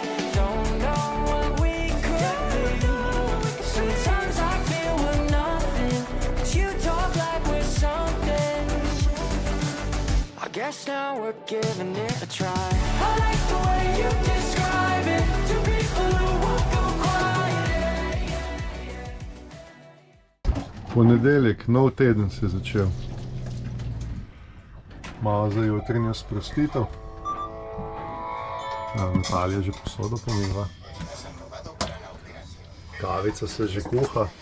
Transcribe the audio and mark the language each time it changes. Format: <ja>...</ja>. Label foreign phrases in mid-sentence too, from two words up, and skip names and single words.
<en>Don't know what we could be. Sometimes I feel we're nothing, but you talk like we're something. I guess now we're giving it a try. I like the way you describe it to people who won't go quiet.</en> <sl>Ponedeljek, nov teden se je začel. Malo za jutranjo sprostitev. Natalija že posodo pomiva. Kavica se že kuha.</sl>